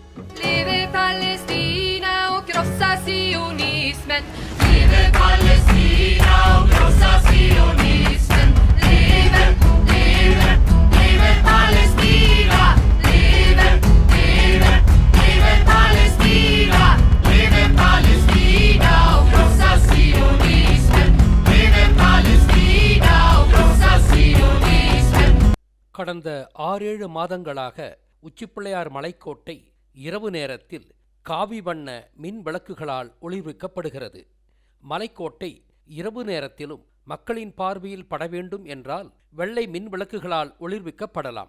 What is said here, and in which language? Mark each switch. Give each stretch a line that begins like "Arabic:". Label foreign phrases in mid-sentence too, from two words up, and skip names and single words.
Swedish: Leve Palestina och krossa sionismen. Leve Palestina och krossa sionismen. Leve, leve, leve Palestina. Leve, leve, leve Palestina. Leve Palestina och krossa sionismen. Leve Palestina och krossa sionismen.
Tamil: கடந்த 6-7 மாதங்களாக உச்சிப்பிள்ளையார் மலைக்கோட்டை இரவு நேரத்தில் காவி வண்ண மின் விளக்குகளால் ஒளிர்விக்கப்படுகிறது. மலைக்கோட்டை இரவு நேரத்திலும் மக்களின் பார்வையில் பட வேண்டும் என்றால் வெள்ளை மின் விளக்குகளால் ஒளிர்விக்கப்படலாம்.